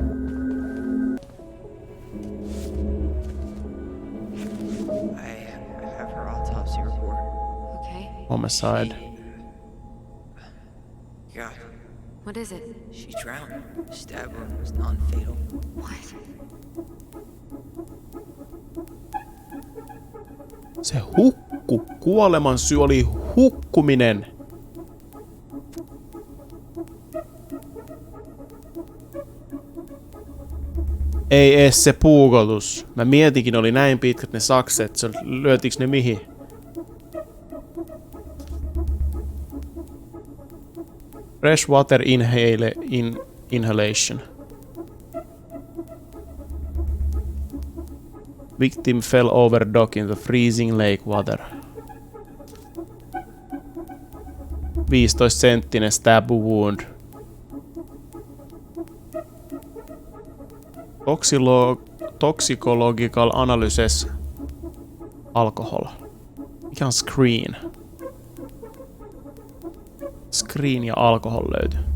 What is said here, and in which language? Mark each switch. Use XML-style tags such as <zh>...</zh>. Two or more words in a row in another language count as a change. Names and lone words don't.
<en>I have her autopsy report. okay. Homicide. God, What is it? she drowned. Stab wound was non-fatal. What?</en> <fi>Se hukku. Kuoleman syy oli hukkuminen. Ei ees se puukotus. Mä mietinkin, oli näin pitkät ne sakset. Se lyötiinkö ne mihin?</fi> <en>Fresh water inhalation. Victim fell over dock in the freezing lake water. 15-senttinen stab wound. Toxicological analysis. Alcohol.</en> <fi>Mikä on screen? Screen ja alkohol löytyy.</fi>